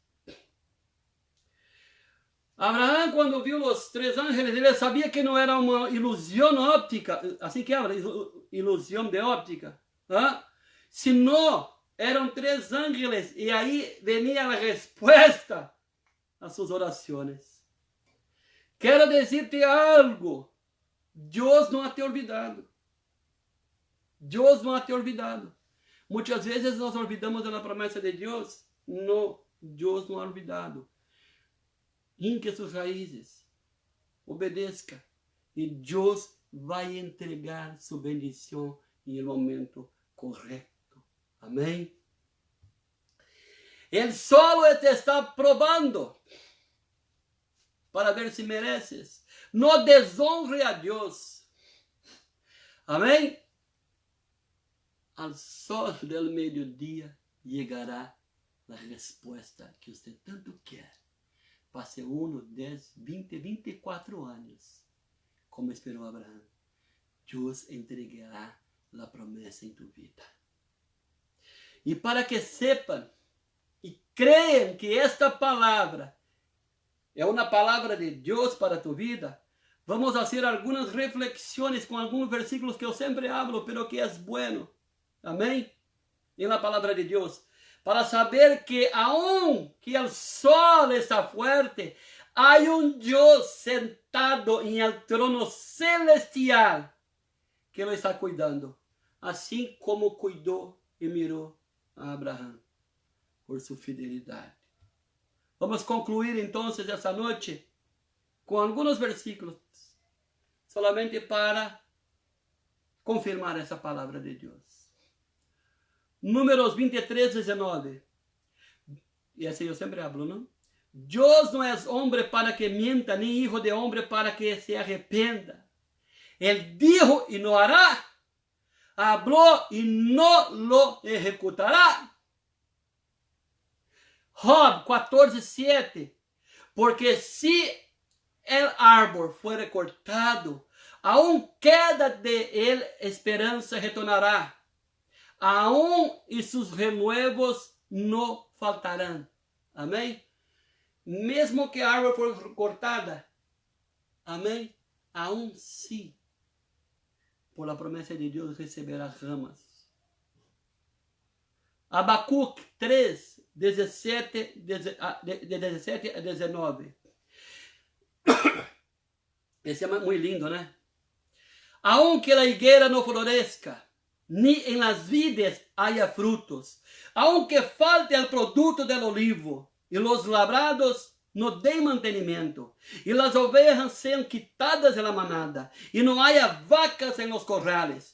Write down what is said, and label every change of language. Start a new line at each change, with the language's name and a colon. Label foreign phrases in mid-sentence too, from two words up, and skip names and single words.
Portuguese: Abraão, quando viu os 3 ángeles, ele sabia que não era uma ilusão óptica, assim que habla, ilusão de óptica, senão eram 3 ángeles, e aí venia a resposta às suas orações. Quero dizer-te algo, Deus não
Spanish: ha te olvidado.
Portuguese: Deus não
Spanish: ha te olvidado.
Portuguese: Muitas vezes nós olvidamos da promessa de Deus. Não, Deus não
Spanish: ha olvidado.
Portuguese: Hinque suas raízes, obedeça, e Deus vai entregar sua bendição em momento correto. Amém? Ele solo te está provando para ver se mereces. Não desonre a Deus. Amém?
Spanish: Al sol del
Portuguese: meio-dia chegará a resposta que você tanto quer. Passe 1, 10, 20, 24 anos, como esperou Abraão. Deus entregará a promessa em tu vida. E para que sepam e creiam que esta palavra é uma palavra de Deus para tu vida, vamos fazer algumas reflexões com alguns versículos que eu sempre
Spanish: hablo, pero
Portuguese: que é bueno. Amém? Em la palavra de Deus. Para saber que aunque o sol está fuerte, há Deus sentado em el trono celestial que lo está cuidando, assim como cuidou e mirou a Abraão por sua fidelidade. Vamos concluir então essa noite com alguns versículos, solamente para confirmar essa palavra de Deus. Números 23, 19. E assim eu sempre hablo, não? Deus não é homem para
Spanish: que mienta,
Portuguese: nem hijo de homem para que se arrependa.
Spanish: Ele dijo e não hará. Habló e não lo ejecutará. Job 14, 7. Porque se el árbol fuere cortado, aún queda de él esperança retornará.
Portuguese: Aún e seus renuevos não faltarão. Amém? Mesmo que a árvore for cortada, amém? Aún sim, por la promessa de Deus, receberá ramas. Abacuque 3, 17 a 19. Esse é muito lindo, né?
Spanish: Aunque a higuera
Portuguese: não floresca,
Spanish: ni en las vides haya frutos, aunque falte el producto del olivo, y los labrados no den mantenimiento, y las ovejas sean quitadas de la manada, y no haya vacas en los corrales.